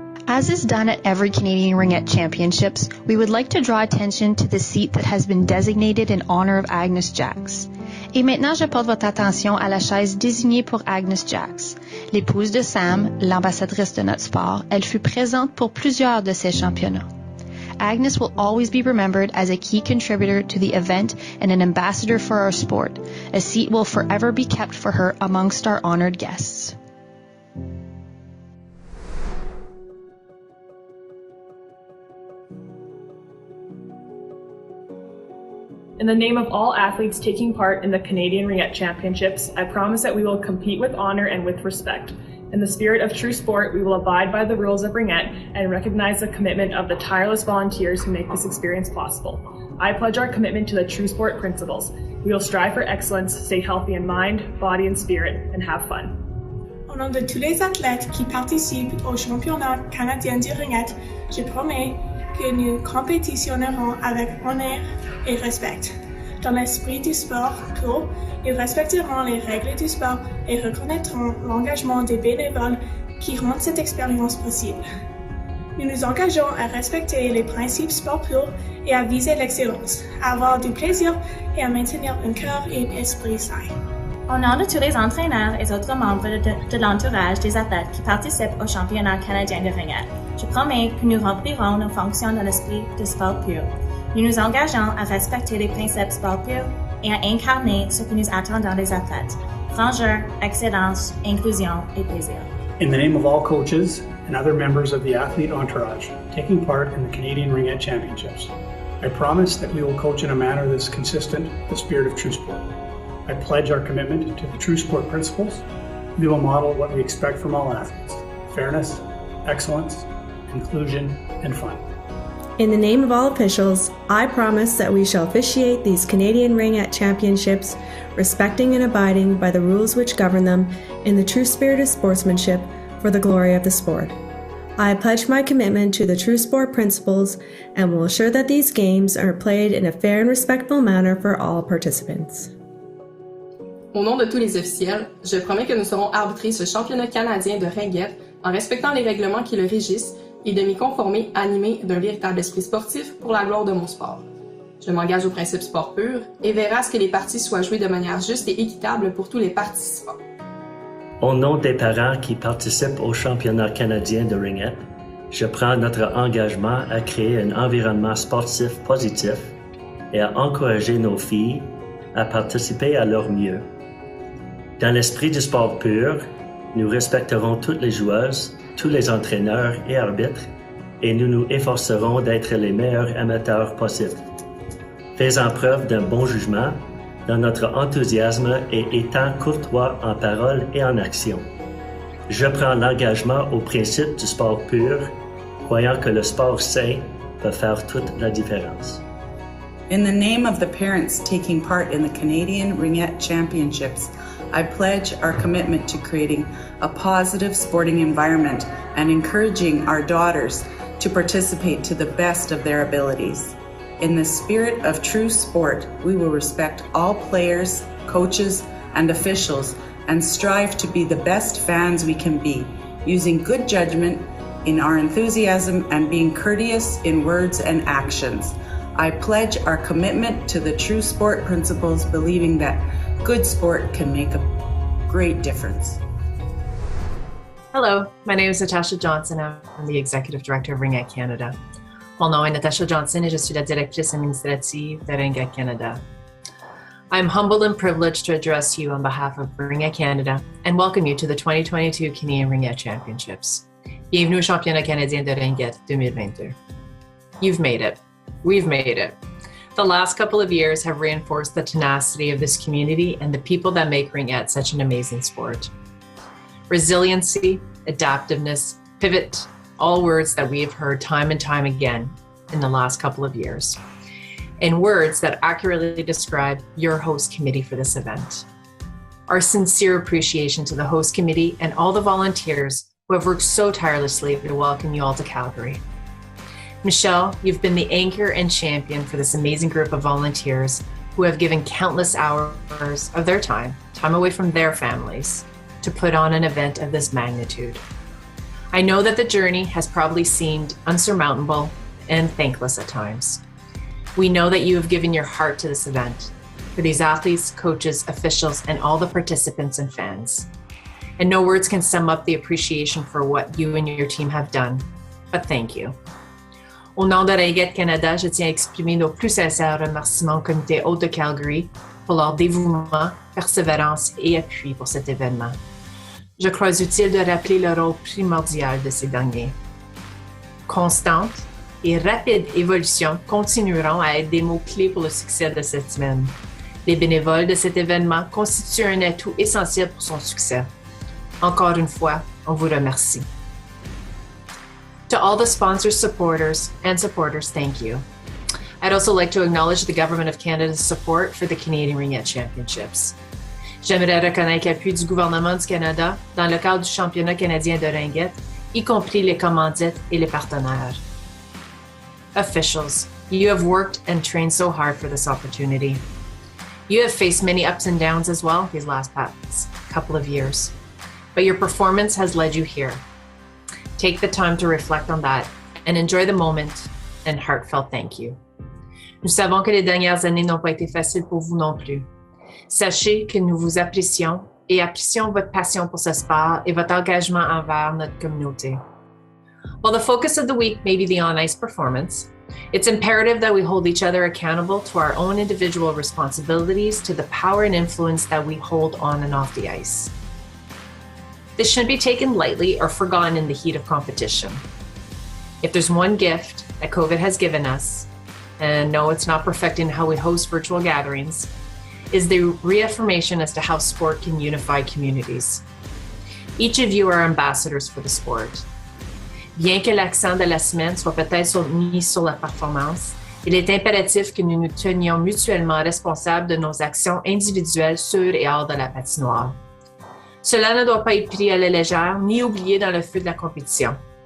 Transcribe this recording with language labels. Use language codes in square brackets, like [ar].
[en] As is done at every Canadian Ringette Championships, we would like to draw attention to the seat that has been designated in honor of Agnes Jacks. [fr] Et maintenant, je porte votre attention à la chaise désignée pour Agnes Jacks. L'épouse de Sam, l'ambassadrice de notre sport, elle fut présente pour plusieurs de ces championnats. [en] Agnes will always be remembered as a key contributor to the event and an ambassador for our sport. A seat will forever be kept for her amongst our honored guests. In the name of all athletes taking part in the Canadian Ringette Championships, I promise that we will compete with honor and with respect. In the spirit of true sport, we will abide by the rules of Ringette and recognize the commitment of the tireless volunteers who make this experience possible. I pledge our commitment to the true sport principles. We will strive for excellence, stay healthy in mind, body, and spirit, and have fun. [fr] Au nom de tous les athlètes qui participent au championnat canadien de ringette, je promets que nous compétitionnerons avec honneur et respect. Dans l'esprit du sport pur, nous respecterons les règles du sport et reconnaîtrons l'engagement des bénévoles qui rendent cette expérience possible. Nous nous engageons à respecter les principes sport pur et à viser l'excellence, à avoir du plaisir et à maintenir un cœur et un esprit sain. Au nom de tous les entraîneurs et autres membres de l'entourage des athlètes qui participent au championnat canadien de ringette, je promets que nous remplirons nos fonctions dans l'esprit du sport pur. Nous nous engageons à respecter les principes sport pur et à incarner ce que nous attendons des athlètes: grandeur, excellence, inclusion et plaisir. [en] In the name of all coaches and other members of the athlete entourage taking part in the Canadian Ringette Championships, I promise that we will coach in a manner that is consistent with the spirit of true sport. I pledge our commitment to the true sport principles. We will model what we expect from all athletes: fairness, excellence, inclusion, and fun. In the name of all officials, I promise that we shall officiate these Canadian Ringette Championships, respecting and abiding by the rules which govern them in the true spirit of sportsmanship for the glory of the sport. I pledge my commitment to the true sport principles and will ensure that these games are played in a fair and respectful manner for all participants. [fr] Au nom de tous les officiels, je promets que nous saurons arbitrer ce championnat canadien de ringette en respectant les règlements qui le régissent et de m'y conformer animé d'un véritable esprit sportif pour la gloire de mon sport. Je m'engage au principe sport pur et veillerai à ce que les parties soient jouées de manière juste et équitable pour tous les participants. Au nom des parents qui participent au championnat canadien de ringette, je prends notre engagement à créer un environnement sportif positif et à encourager nos filles à participer à leur mieux. Dans l'esprit du sport pur, nous respecterons toutes les joueuses, tous les entraîneurs et arbitres, et nous nous efforcerons d'être les meilleurs amateurs possibles. Faisant preuve d'un bon jugement, dans notre enthousiasme et étant courtois en parole et en action. Je prends l'engagement au principe du sport pur, croyant que le sport sain peut faire toute la différence. [en] In the name of the parents taking part in the Canadian Ringette Championships, I pledge our commitment to creating a positive sporting environment and encouraging our daughters to participate to the best of their abilities. In the spirit of true sport, we will respect all players, coaches, and officials and strive to be the best fans we can be, using good judgment in our enthusiasm and being courteous in words and actions. I pledge our commitment to the true sport principles, believing that good sport can make a great difference. Hello, my name is Natasha Johnson. I'm the Executive Director of Ringette Canada. [fr] Mon nom est Natasha Johnson et je suis la directrice administrative de Ringette Canada. [en] I'm humbled and privileged to address you on behalf of Ringette Canada and welcome you to the 2022 Canadian Ringette Championships. [fr] Bienvenue au Championnat canadien de Ringette 2022. [en] You've made it. We've made it. The last couple of years have reinforced the tenacity of this community and the people that make ringette such an amazing sport. Resiliency, adaptiveness, pivot, all words that we have heard time and time again in the last couple of years, and words that accurately describe your host committee for this event. Our sincere appreciation to the host committee and all the volunteers who have worked so tirelessly to welcome you all to Calgary. Michelle, you've been the anchor and champion for this amazing group of volunteers who have given countless hours of their time away from their families, to put on an event of this magnitude. I know that the journey has probably seemed unsurmountable and thankless at times. We know that you have given your heart to this event, for these athletes, coaches, officials, and all the participants and fans. And no words can sum up the appreciation for what you and your team have done, but thank you. [fr] Au nom de Ringette Canada, je tiens à exprimer nos plus sincères remerciements au comité hôte de Calgary pour leur dévouement, persévérance et appui pour cet événement. Je crois utile de rappeler le rôle primordial de ces derniers. Constante et rapide évolution continueront à être des mots-clés pour le succès de cette semaine. Les bénévoles de cet événement constituent un atout essentiel pour son succès. Encore une fois, on vous remercie. [en] To all the sponsors, supporters, thank you. I'd also like to acknowledge the Government of Canada's support for the Canadian Ringette Championships. [fr] J'aimerais reconnaître l'appui du gouvernement du Canada dans le cadre du championnat canadien de ringette, y compris les commandites et les partenaires. [en] Officials, you have worked and trained so hard for this opportunity. You have faced many ups and downs as well these last couple of years, but your performance has led you here. Take the time to reflect on that and enjoy the moment and heartfelt thank you. [fr] Nous savons que les dernières années n'ont pas été faciles pour vous non plus. Sachez que nous vous apprécions et apprécions votre passion pour ce sport et votre engagement envers notre communauté. [en] While the focus of the week may be the on-ice performance, it's imperative that we hold each other accountable to our own individual responsibilities to the power and influence that we hold on and off the ice. This shouldn't be taken lightly or forgotten in the heat of competition. If there's one gift that COVID has given us, and no, it's not perfecting how we host virtual gatherings, is the reaffirmation as to how sport can unify communities. Each of you are ambassadors for the sport. [fr] Bien que l'accent de la semaine soit peut-être mis sur la performance, il est impératif que nous nous tenions mutuellement responsables de nos actions individuelles sur et hors de la patinoire. Cela ne doit pas être pris à la légère ni oublié dans le feu de la compétition.